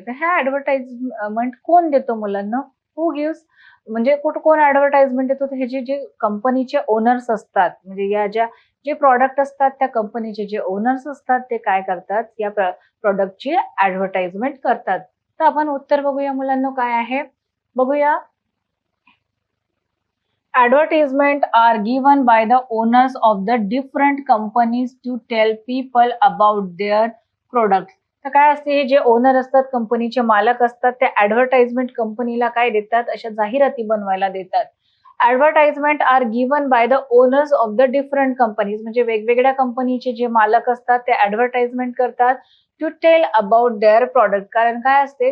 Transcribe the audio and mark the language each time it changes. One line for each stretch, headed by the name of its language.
Marathi: तर ह्या ऍडव्हर्टाइजमेंट कोण देतो मुलांना?
English: who gives
Marathi: म्हणजे कोण ऍडव्हर्टाइजमेंट देतो? हे जे कंपनीचे ओनर्स असतात, म्हणजे या जे प्रॉडक्ट असतात त्या कंपनीचे जे ओनर्स असतात ते काय करतात? या प्रॉडक्टची ऍडव्हर्टाइजमेंट करतात. तर आपण उत्तर बघूया मुलांना काय आहे. बघूया.
English: Advertisement are given by the owners of the different companies to tell people about their products.
Marathi: तर काय असते? हे जे ओनर असतात, कंपनीचे मालक असतात, ते ऍडव्हर्टाइजमेंट कंपनीला काय देतात? अशा जाहिराती बनवायला देतात.
English: Advertisement are given by the owners of the different companies.
Marathi: म्हणजे वेगवेगळ्या कंपनीचे जे मालक असतात ते ऍडव्हर्टाइजमेंट करतात
English: To tell about their product.
Marathi: कारण काय असते?